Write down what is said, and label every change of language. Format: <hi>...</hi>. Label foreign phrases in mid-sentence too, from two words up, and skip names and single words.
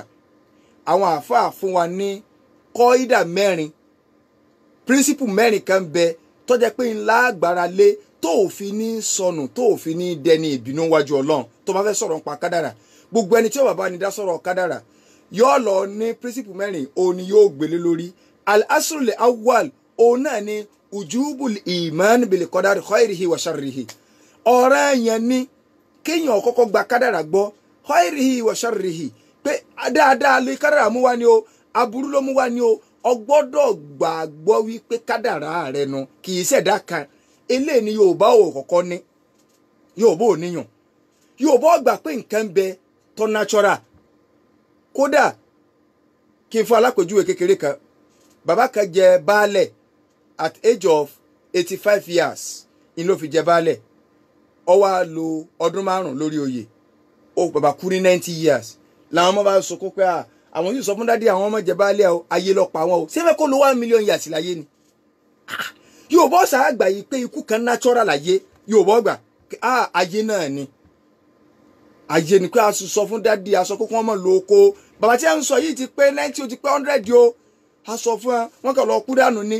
<yo>àwọn àáfàá fún wa ní kọ́ídà mẹ́rin píríncípù mẹ́rin kan bẹ tó jẹ́ pé ńlá agbára lé tó òfin ní sọnù tó òfin ní dẹni ìbínú wájú Ọlọ́run tó bá fẹ́ sọ̀rọ̀ nípa kádàrà. gbogbo ẹni tí ó bá bá ní dá sọ̀rọ̀ kádàrà yóò lọ ní principle mẹ́rin òun ni yóò gbélé lórí.</yo> <ar>الأصل الأول</ar> <yo>òun náà ni</yo> <ar>وجوب الإيمان بالقدر خيره وشره.</ar> <yo>ọ̀ranyàn ni kéèyàn kọ́kọ́ gba kádàrà gbọ́</yo> <ar>خيره وشره</ar> <yo>pé dáadáa lè kádàrà mú wá ni o aburú ló mú wá ni o ọgbọ́dọ̀ gbàgbọ́ wípé kádàrà rẹ nu kì í ṣẹ̀dá kan eléyìí ni Yorùbá ò kọ́kọ́ ní Yorùbá ò níyàn Yorùbá gbà pé nǹkan bẹ tó natural. Kódà kí n fún alápèjúwe kékeré kan bàbá kan jẹ baálẹ̀</yo> <en>at age of 85 years</en> <yo>ni ló fi jẹ baálẹ̀ ó wá lò ọdún 5 lórí oyè ó bàbá kú ní</yo> <en>90 years</en> <yo>làwọn ọmọ bá sọ kó pé àwọn yìí sọ fún dádì àwọn ọmọ jẹ baálẹ̀ o ayé lọ pa wọn o ṣé fẹ́ kó lo</yo> <en>1 million years</en> <yo>láyé ni. Yorùbá sáà gbà yìí pé ikú kan natural láyé Yorùbá gbà ayé náà ni ayé ni pé a sọ fún dádì a sọ pé kí wọ́n mọ̀ lo oko bàbá tí a ń sọ yìí ti pé 90 ó ti pé 100 o a sọ fún wọn kàn lọ kú dànù ni.</yo>